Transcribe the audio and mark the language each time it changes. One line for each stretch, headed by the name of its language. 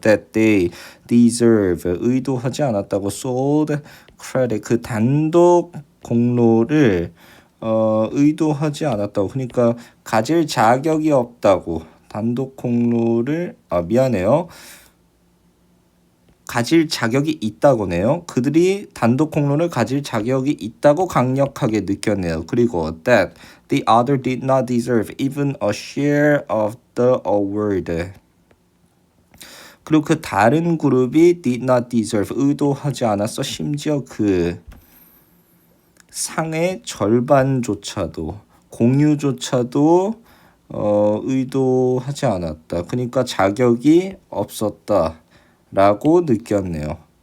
English: That they deserve
Korean: 의도하지 않았다고
English: sold credit
Korean: 그 단독 공로를 의도하지 않았다고 그러니까 가질 자격이 없다고 단독 공로를 미안해요. 가질 자격이 있다고네요. 그들이 단독 공로를 가질 자격이 있다고 강력하게 느꼈네요.
English: 그리고 that the other did not deserve even a share of the award.
Korean: 그리고 그 다른 그룹이
English: did not deserve
Korean: 의도하지 않았어. 심지어 그 상의 절반조차도 공유조차도 의도하지 않았다. 그러니까 자격이 없었다. 라고 느꼈네요.